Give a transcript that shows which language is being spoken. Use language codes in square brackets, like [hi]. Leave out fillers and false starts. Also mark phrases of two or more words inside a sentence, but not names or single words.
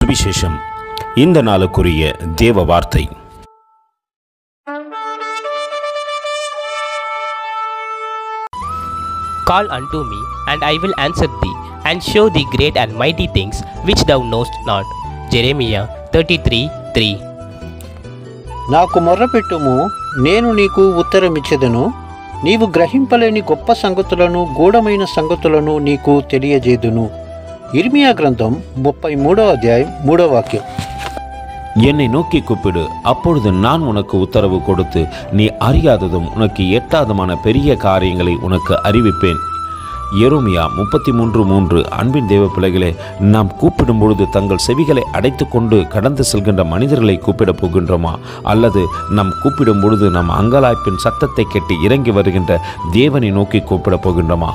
[ta] சுவிசேஷம். இந்த நாளுக்குரிய தேவ வார்த்தை. [en] Call unto me, and I will answer thee, and show thee great and mighty things which thou knowest not. Jeremiah 33:3. [te] నాకు మొర్రపెట్టుము, నేను నీకు ఉత్తరమిచ్చెదను. నీవు గ్రహింపలేని గొప్ప సంగతులను, గూఢమైన సంగతులను నీకు తెలియజేదును. ఇర్మియా గ్రంథం 33వ అధ్యాయం 3వ వాక్యం. [ta] என்னை நோக்கி கூப்பிடு, அப்பொழுது நான் உனக்கு உத்தரவு கொடுத்து நீ அறியாததும் உனக்கு எட்டாதமான பெரிய காரியங்களை உனக்கு அறிவிப்பேன். எரேமியா 33:3. அன்பின் தேவ பிள்ளைகளே, நாம் கூப்பிடும் பொழுது தங்கள் செவிகளை அடைத்து கொண்டு கடந்து செல்கின்ற மனிதர்களை கூப்பிட போகின்றோமா, அல்லது நாம் கூப்பிடும் பொழுது நம் அங்கலாய்ப்பின் சத்தத்தை கேட்டு இறங்கி வருகின்ற தேவனை நோக்கி கூப்பிட போகின்றோமா?